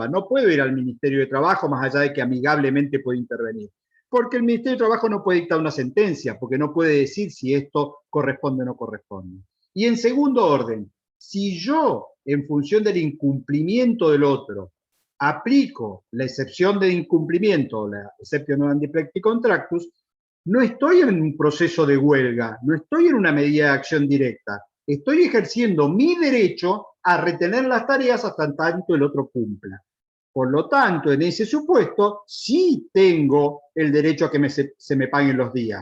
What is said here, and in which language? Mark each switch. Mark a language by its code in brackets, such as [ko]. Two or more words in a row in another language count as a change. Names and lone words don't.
[es] No puedo ir al Ministerio de Trabajo, más allá de que amigablemente puedo intervenir. Porque el Ministerio de Trabajo no puede dictar una sentencia, porque no puede decir si esto corresponde o no corresponde. Y en segundo orden, si yo, en función del incumplimiento del otro, aplico la excepción de incumplimiento, la [la] exception non deplecti contractus, [es] no estoy en un proceso de huelga, no estoy en una medida de acción directa, estoy ejerciendo mi derecho a retener las tareas hasta tanto el otro cumpla. Por lo tanto, en ese supuesto, sí tengo el derecho a que se me paguen los días.